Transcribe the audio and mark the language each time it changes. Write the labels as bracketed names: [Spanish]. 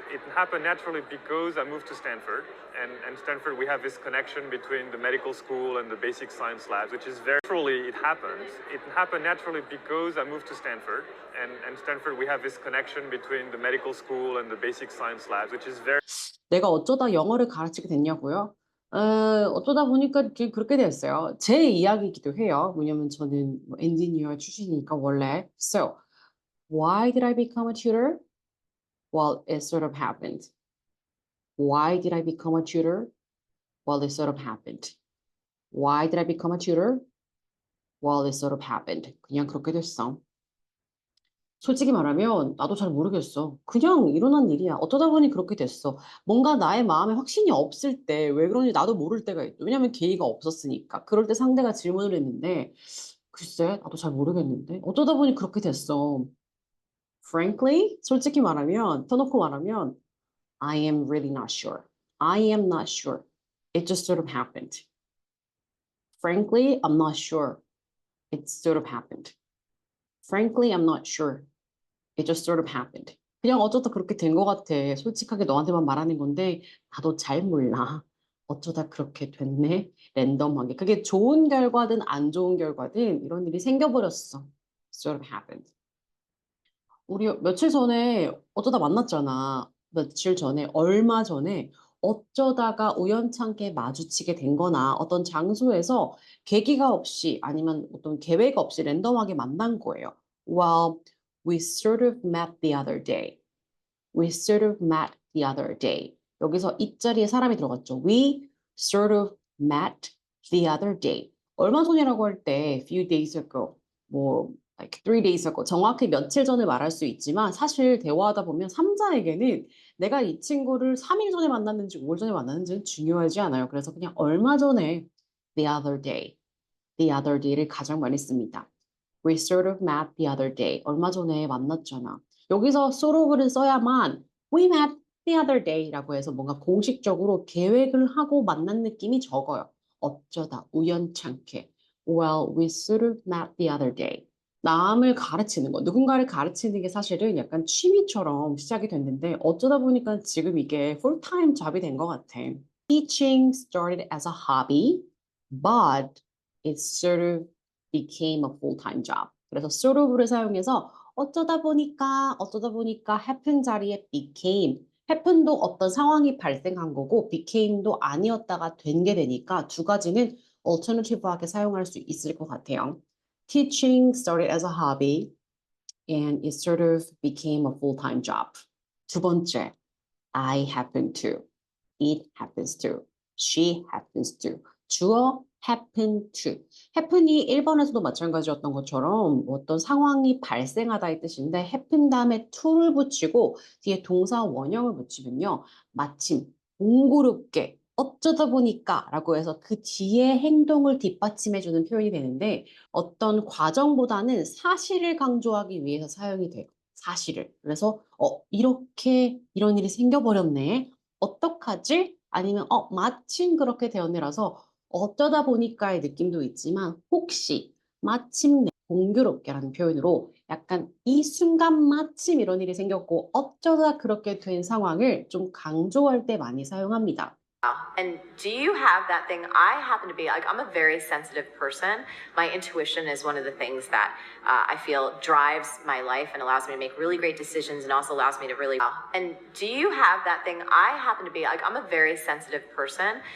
[English] It happened naturally because I moved to Stanford. And Stanford, we have this connection between the medical school and the basic science labs, which is very naturally it happens. It happened naturally because I moved to Stanford. And Stanford, we have this connection between the medical school and the basic science labs, which is very. [Korean] 내가 어쩌다 영어를 가르치게 됐냐고요? 어쩌다 보니까 그렇게 됐어요. 제 이야기이기도 해요. 왜냐면 저는 엔지니어 출신이니까 원래. [English] So, why did I become a tutor? Well, it sort of happened. Why did I become a tutor? Well, it sort of happened. Why did I become a tutor? Well, it sort of happened. [Korean] 그냥 그렇게 됐어. 솔직히 말하면 나도 잘 모르겠어. 그냥 일어난 일이야. 어쩌다 보니 그렇게 됐어. 뭔가 나의 마음에 확신이 없을 때 왜 그런지 나도 모를 때가 있죠. 왜냐면 계기가 없었으니까. 그럴 때 상대가 질문을 했는데 글쎄 나도 잘 모르겠는데 어쩌다 보니 그렇게 됐어. [English] Frankly, [Korean] 솔직히 말하면 터놓고 말하면 [English] I am really not sure. I am not sure. It just sort of happened. Frankly, I'm not sure. It sort of happened. Frankly, I'm not sure. It just sort of happened. [Korean] 그냥 어쩌다 그렇게 된 것 같아. 솔직하게 너한테만 말하는 건데 나도 잘 몰라. 어쩌다 그렇게 됐네. 랜덤하게. 그게 좋은 결과든 안 좋은 결과든 이런 일이 생겨버렸어. [English] Sort of happened. [Korean] 우리 며칠 전에 어쩌다 만났잖아. 며칠 전에, 얼마 전에 어쩌다가 우연찮게 마주치게 된 거나 어떤 장소에서 계기가 없이 아니면 어떤 계획 없이 랜덤하게 만난 거예요. Well, [English] We sort of met the other day. We sort of met the other day. [Korean] 여기서 이 자리에 사람이 들어갔죠. [English] We sort of met the other day. [Korean] 얼마 전이라고 할 때 few days ago, 뭐 [English] like 3 days ago [Korean] 정확히 며칠 전을 말할 수 있지만 사실 대화하다 보면 삼자에게는 내가 이 친구를 3일 전에 만났는지 5일 전에 만났는지는 중요하지 않아요. 그래서 그냥 얼마 전에 [English] the other day, the other day [Korean] 를 가장 많이 씁니다. [English] We sort of met the other day. [Korean] 얼마 전에 만났잖아. 여기서 sort of를 써야만 [English] we met the other day [Korean] 라고 해서 뭔가 공식적으로 계획을 하고 만난 느낌이 적어요. 어쩌다 우연찮게. [English] Well, we sort of met the other day. [Korean] 남을 가르치는 거, 누군가를 가르치는 게 사실은 약간 취미처럼 시작이 됐는데 어쩌다 보니까 지금 이게 풀타임 잡이 된 것 같아. [English] Teaching started as a hobby, but it sort of became a full-time job. [Korean] 그래서 sort of를 사용해서 어쩌다 보니까 happen 자리에 became, happen도 어떤 상황이 발생한 거고 became도 아니었다가 된 게 되니까 두 가지는 alternative하게 사용할 수 있을 것 같아요. [English] Teaching started as a hobby and it sort of became a full-time job. [Korean] 두 번째, [English] I happen to, it happens to, she happens to. 주어 happen to. [Korean] happen이 1번에서도 마찬가지였던 것처럼 어떤 상황이 발생하다의 뜻인데 happen 다음에 to를 붙이고 뒤에 동사 원형을 붙이면요. 마침 공고롭게 어쩌다 보니까 라고 해서 그 뒤에 행동을 뒷받침해주는 표현이 되는데 어떤 과정보다는 사실을 강조하기 위해서 사용이 돼요. 사실을. 그래서 이렇게 이런 일이 생겨버렸네. 어떡하지? 아니면 마침 그렇게 되었네라서 어쩌다 보니까의 느낌도 있지만 혹시 마침내 공교롭게라는 표현으로 약간 이 순간 마침 이런 일이 생겼고 어쩌다 그렇게 된 상황을 좀 강조할 때 많이 사용합니다. [English] And do you have that thing? I happen to be like, I'm a very sensitive person. My intuition is one of the things that I feel drives my life and allows me to make really great decisions and also allows me to really. And do you have that thing? I happen to be like, I'm a very sensitive person.